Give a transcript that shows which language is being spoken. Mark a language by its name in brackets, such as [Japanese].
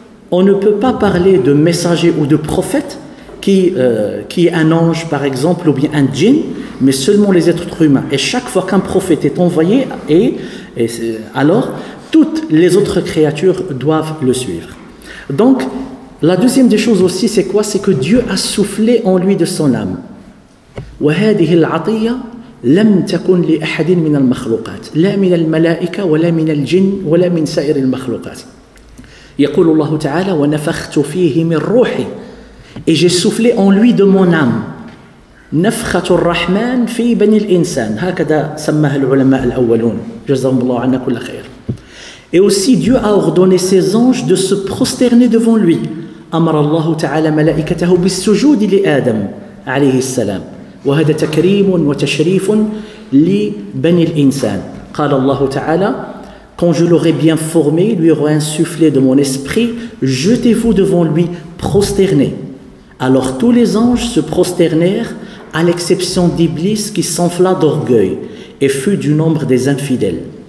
[French] On ne peut pas parler de messager ou de prophète qui est un ange par exemple ou bien un djinn, mais seulement les êtres humains. Et chaque fois qu'un prophète est envoyé, alors toutes les autres créatures doivent le suivre. Donc la deuxième des choses aussi, c'est quoi? C'est que Dieu a soufflé en lui de son âme. [Arabic] وهذه العطية لم تكن لأحد من المخلوقات لا من الملائكة ولا من الجن ولا من سائر المخلوقات. يقول الله تعالى ونفخت فيه من روحي. [French] Et j'ai soufflé en lui de mon âme. [Arabic] نفخة الرحمن في بني الإنسان هكذا سماها العلماء الأولون جزاهم الله عنا كل خير. [French] Et aussi Dieu a ordonné ses anges de se prosterner devant lui. [Arabic] أمر الله تعالى ملائكته بالسجود لآدم عليه السلام وهذا تكريم وتشريف لبني الإنسان. قال الله تعالى [French] quand je l'aurai bien formé, lui aurai insufflé de mon esprit, jetez-vous devant lui, prosternez. Alors tous les anges se prosternèrent à l'exception d'Iblis qui s'enfla d'orgueil et fut du nombre des infidèles.